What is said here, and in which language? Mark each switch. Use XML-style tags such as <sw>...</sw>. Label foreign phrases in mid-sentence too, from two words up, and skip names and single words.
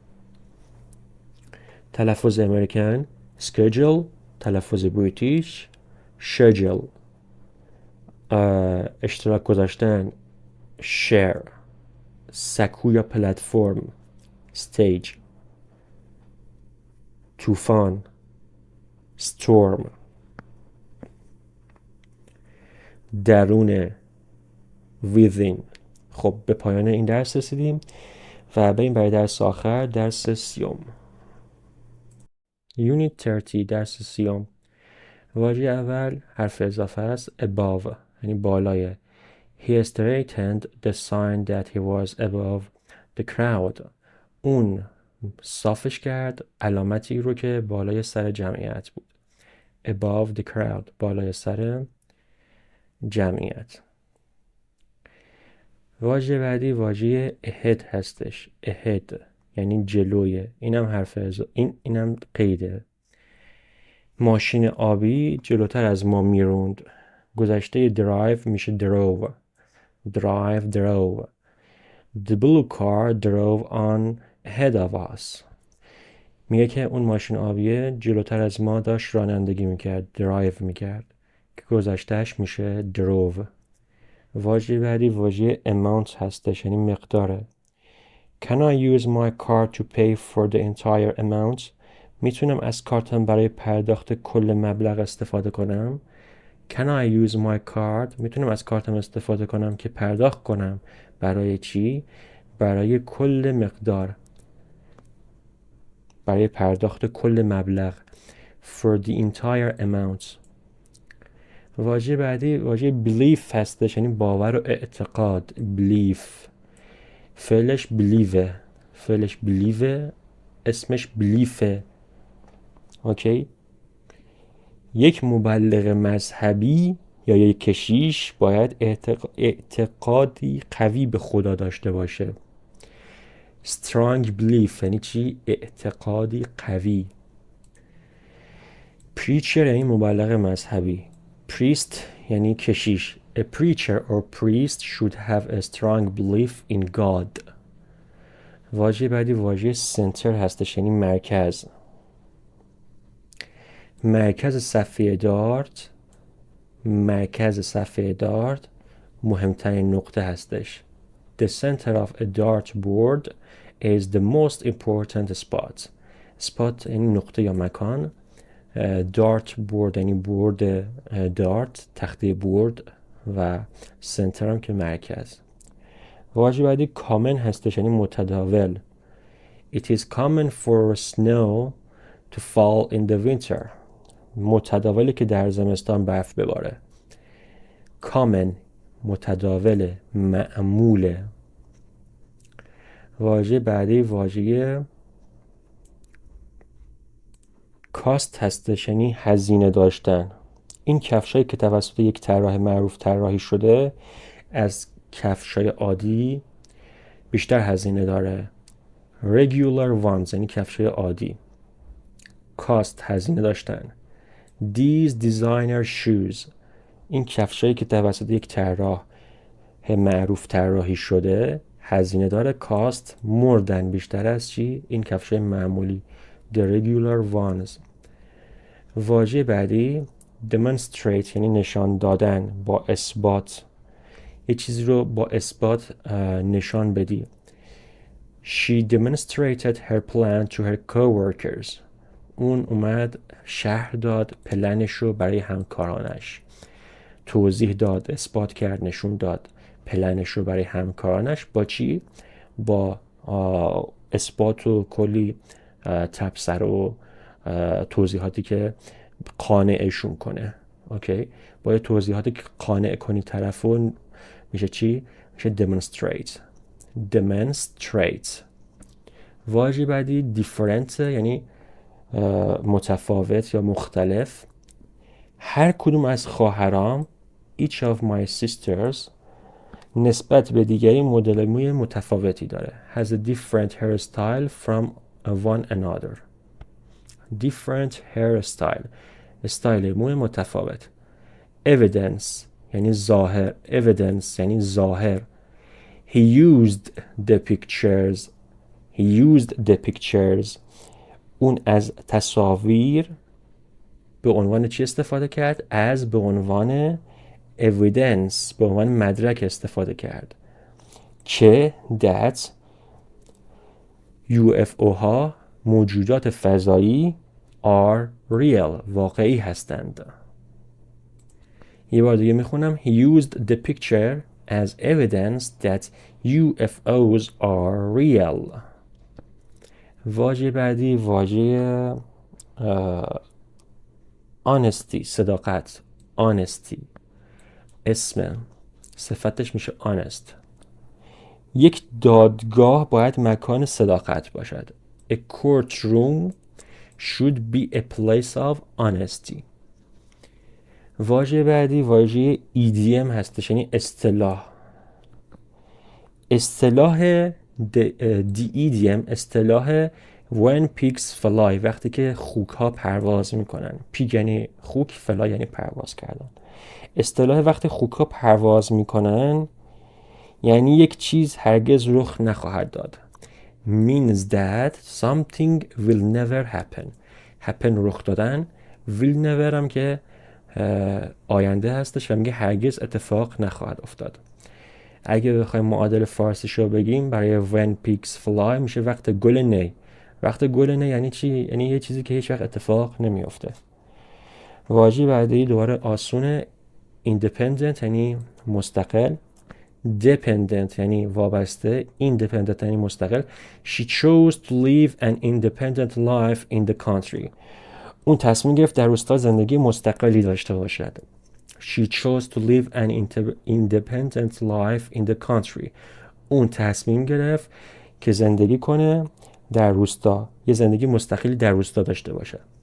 <fa>تلفظ امریکن schedule، تلفظ بریتیش schedule، اشتراک گذاشتن share، سکو یا پلتفرم stage، طوفان storm، درون within. خب به پایان این درس رسیدیم و بریم برای درس آخر، درس 30. Unit 30 درس 30. واژه اول حرف اضافه است above یعنی بالای.</fa> <en>He straightened the sign that he was above the crowd.</en> <fa>اون صافش کرد علامتی رو که بالای سر جمعیت بود.</fa> <en>Above the crowd</en> <fa>بالای سر جمعیت. واژه بعدی واژه ahead هستش. ahead یعنی جلوی. اینم حرف اینم قیده. ماشین آبی جلوتر از ما میروند. گذشته drive میشه drove.</fa> <en>The blue car drove on ahead of us.</en> <fa>میگه که اون ماشین آبیه جلوتر از ما داشت رانندگی میکرد، درایو میکرد، که گذشتهش میشه درو. واژه بعدی واژه amount هستش، یعنی مقداره.</fa> <en>Can I use my card to pay for the entire amount؟</en> <fa>میتونم از کارتم برای پرداخت کل مبلغ استفاده کنم.</fa> <en>Can I use my card؟</en> <fa>میتونم از کارتم استفاده کنم که پرداخت کنم. برای چی؟ برای کل مقدار، برای پرداخت کل مبلغ.</fa> <en>For the entire amount.</en> <fa>واژه بعدی واژه belief هستش، یعنی باور و اعتقاد. belief فعلش believe، اسمش beliefه. اوکی. یک مبلغ مذهبی یا یک کشیش باید اعتقادی قوی به خدا داشته باشه.</fa> <en>strong belief</en> <fa>یعنی چی؟ اعتقادی قوی. preacher یعنی مبلغ مذهبی. priest یعنی کشیش.</fa> <en>A preacher or priest should have a strong belief in God.</en> <fa>واژه بعدی واژه center هستش، یعنی مرکز. مرکز صفحه دارت مهمترین نقطه هستش.</fa> <en>The center of a dartboard is the most important spot.</en> <fa>spot یعنی نقطه یا مکان. dartboard یعنی بورد دارت، تخته برد، و سنتر هم که مرکز. واژه بعدی common هستش، یعنی متداول.</fa> <en>It is common for snow to fall in the winter.</en> <fa>متداوله که در زمستان برف بباره. common متداول، معموله. واژه بعدی واژه cost هستش، یعنی هزینه داشتن. این کفشایی که توسط یک طراح معروف طراحی شده از کفشای عادی بیشتر هزینه داره.</fa> <en>regular ones</en> <fa>یعنی کفشای عادی. cost هزینه داشتن.</fa> <en>These designer shoes</en> <fa>این کفشایی که توسط یک طراح معروف طراحی شده هزینه داره.</fa> <en>cost more than</en> <fa>بیشتر از چی؟ این کفشای معمولی.</fa> <en>The regular ones.</en> <fa>واژه بعدی demonstrate یعنی نشان دادن، با اثبات. یه چیزی رو با اثبات نشان بدی.</fa> <en>She demonstrated her plan to her coworkers.</en> <fa>اون اومد شرح داد پلنش رو برای همکارانش. توضیح داد، اثبات کرد، نشون داد پلنش رو برای همکارانش. با چی؟ با اثبات و کلی تبصره و توضیحاتی که قانعشون کنه. اوکی. با توضیحاتی که قانع کنی طرفون میشه چی؟ میشه demonstrate. واژه بعدی different یعنی متفاوت یا مختلف. هر کدوم از خواهرام</fa> <en>each of my sisters</en> <fa>نسبت به دیگری مدل موی متفاوتی داره.</fa> <en>has a different hairstyle from one another. different hairstyle</en> <fa>استایل موی متفاوت. evidence یعنی ظاهر. evidence یعنی ظاهر.</fa> <en>he used the pictures</en> <fa>اون از تصاویر به عنوان چی استفاده کرد؟ از به عنوان evidence، به عنوان مدرک استفاده کرد که</fa> <en>that UFO</en> <fa>ها موجودات فضایی</fa> <en>are real</en> <fa>واقعی هستند. یه بار دیگه میخونم.</fa> <en>He used the picture as evidence that UFOs are real.</en> <fa>واژه بعدی واژه honesty صداقت. honesty اسم صفتش میشه honest. یک دادگاه باید مکان صداقت باشد.</fa> <en>A courtroom should be a place of honesty.</en> <fa>واژه بعدی واژه EDM هستش، یعنی اصطلاح EDM اصطلاح</fa> <en>when pigs fly</en> <fa>وقتی که خوک ها پرواز میکنن. پیگ یعنی خوک، فلای یعنی پرواز کردن. اصطلاح وقتی خوک ها پرواز میکنن یعنی یک چیز هرگز رخ نخواهد داد.</fa> <en>means that something will never happen</en> <fa>رخ دادن،</fa> <en>will never</en> <fa>هم که آینده هستش و میگه هرگز اتفاق نخواهد افتاد. اگه بخوایم معادل فارسیش رو بگیم برای</fa> <en>when pigs fly</en> <fa>میشه وقت گل نی. وقت گل نی یعنی چی؟ یعنی یه چیزی که هیچ وقت اتفاق نمیافته. واژه بعدی دوباره آسونه. independent یعنی مستقل، dependent یعنی وابسته، independent یعنی مستقل.</fa> <en>She chose to live an independent life in the country.</en> <fa>اون تصمیم گرفت در روستا زندگی مستقلی داشته باشد.</fa> <en>She chose to live an independent life in the country.</en> <fa>اون تصمیم گرفت که زندگی کنه در روستا، یه زندگی مستقلی در روستا داشته باشه.</fa>